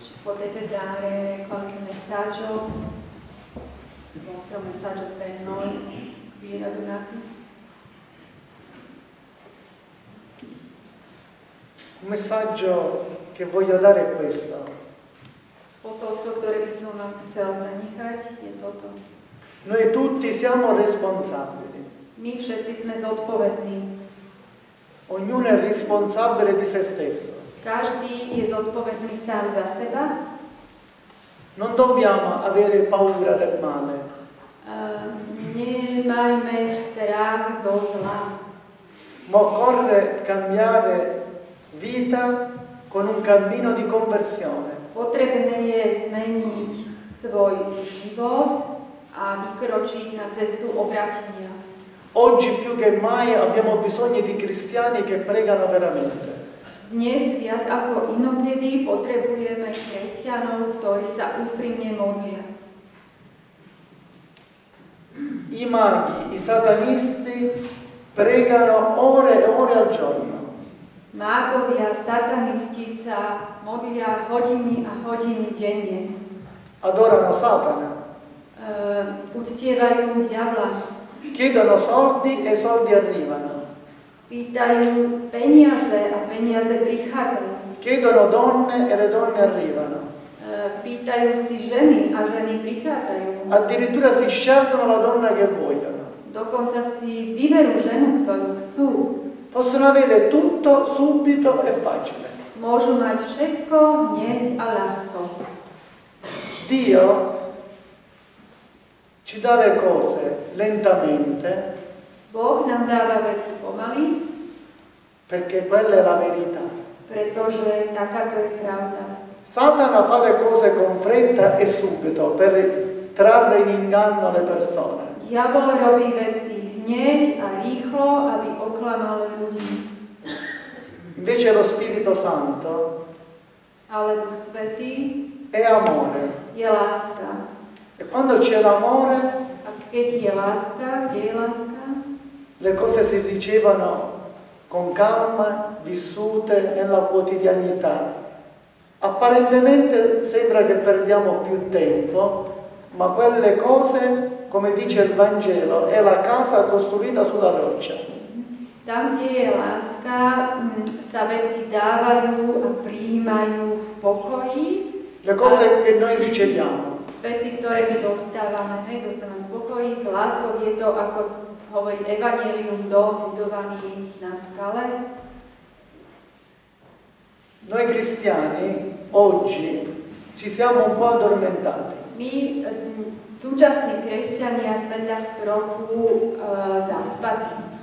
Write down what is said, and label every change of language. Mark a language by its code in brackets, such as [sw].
[it] Potete dare qualche messaggio, il vostro messaggio per noi qui radunati? Un messaggio che voglio dare è questo. [sk] Posolstvo, ktoré by som vám chcel zanechať, je toto. [it] Noi tutti siamo responsabili. [sk] My všetci sme zodpovední. [it] Ognuno è responsabile di se stesso. [sk] Každý je zodpovedný sám za seba. [it] Non dobbiamo avere paura del male. [sk] Nemajme strach zo zla. [it] Ma occorre cambiare vita con un cammino di conversione. [sk] Potrebné je zmeniť svoj život a vykročiť na cestu obrátenia. [it] Oggi più che mai abbiamo bisogno di cristiani che pregano veramente. [sk] Dnes viac ako inokedy potrebujeme kresťanov, ktorí sa úprimne modlia. [it] I maghi, i satanisti pregano ore e ore al giorno. [sk] Mágovia, satanisti sa modlia hodiny a hodiny denne. [it] Adorano Satana. [sk] Uctievajú diabla. [it] Chiedono soldi e soldi arrivano. [sk] Pýtajú peniaze a peniaze prichádzajú. [it] Chiedono donne e le donne arrivano. [sk] Pýtajú si ženy a ženy prichádzajú. [it] Addirittura si scelgono la donna che vogliono. [sk] Dokonca si vyberú ženu, ktorú chcú. [it] Possono avere tutto subito e facile. [sk] Môžu mať všetko hneď a ľahko. [it] Dio ci dà le cose lentamente. [sk] Boh nám dáva veci pomaly, [it] perché quella è la verità. [sk] Pretože takáto je pravda. [it] Satana fa le cose con fretta e subito per trarre in inganno le persone. [sk] Diabol robí veci hneď a rýchlo, aby oklamal ľudí. [it] Invece lo Spirito Santo [sk] Ale Duch Svätý [it] è amore. [sk] je láska. [it] E quando c'è l'amore, [sk] A keď je láska, kde je láska? [it] le cose si ricevono con calma, vissute nella quotidianità. Apparentemente sembra che perdiamo più tempo, ma quelle cose, come dice il Vangelo, è la casa costruita sulla roccia. [sk] Tam, kde je láska, sa veci dávajú a prijímajú v pokoji. [it] Le cose che noi riceviamo. [sk] Veci, ktoré my dostávame, dostávame v pokoji, s láskou je to, ako hovorí Evangelium, dom budovaný na skale. [it] Noi cristiani oggi ci siamo un po' addormentati. [sk] My, súčasní kresťania, sme tak trochu zaspatí.